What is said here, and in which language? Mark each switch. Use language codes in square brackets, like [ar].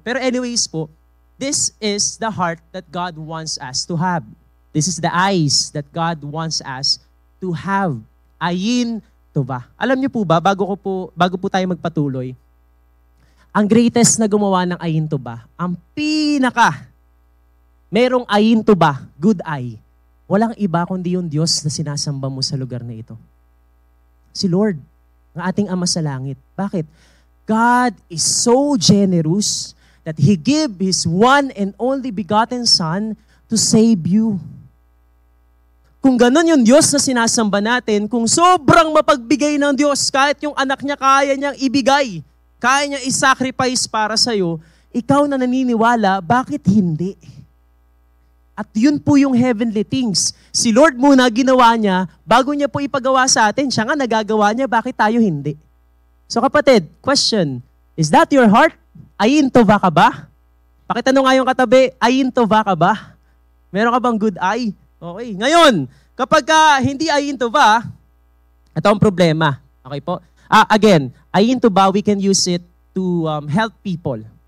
[en] Pero anyways po, this is the heart that God wants us to have. This is the eyes that God wants us to have. [he] Ayin to ba? [tl] Alam niyo po ba, bago po tayo magpatuloy, ang greatest na gumawa ng ayin to ba, ang merong ayin to ba, good eye, walang iba kundi yung Diyos na sinasamba mo sa lugar na ito. Si Lord, ang ating Ama sa langit. Bakit? [en] God is so generous that He gave His one and only begotten Son to save you. [tl] Kung ganun yung Diyos na sinasamba natin, kung sobrang mapagbigay ng Diyos, kahit yung anak niya kaya niyang ibigay, kaya niya i-sacrifice para sa'yo, ikaw na naniniwala, bakit hindi? At yun po yung heavenly things. Si Lord muna ginawa niya, bago niya po ipagawa sa atin, siya nga nagagawa niya, bakit tayo hindi? [en] So kapatid, question, is that your heart? [tl] Ayin tova ka ba? Pakitanong nga yung katabi, ayin tova ka ba? Meron ka bang good eye? Okay. Ngayon, kapag hindi ayin tova, ito ang problema. Okay po? [en] Again, ayin tova, we can use it to help people.